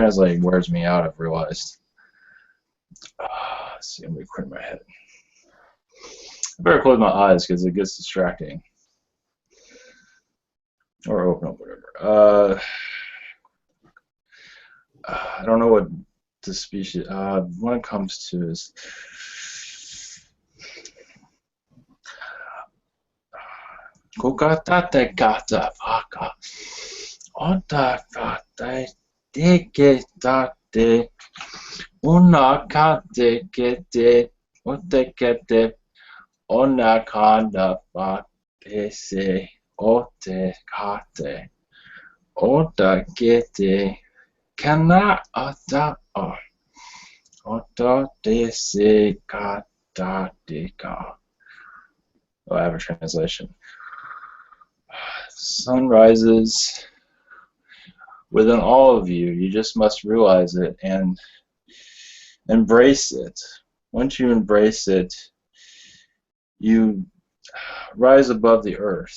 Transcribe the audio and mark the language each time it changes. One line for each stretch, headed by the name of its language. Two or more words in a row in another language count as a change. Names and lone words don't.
English: Translating wears me out, I've realized. Let's see, I'm going to clear my head. I better close my eyes because it gets distracting. Or open up, whatever. I don't know what the species, when it comes to is, Kukatate kata vaka, ota kata diketate, una kate kete, ote kete, ona kanda pese, ote kate, ota kete, kana ata o, ota dese kata deka. Oh, I have a translation. Sun rises within all of you. You just must realize it and embrace it. Once you embrace it, you rise above the earth.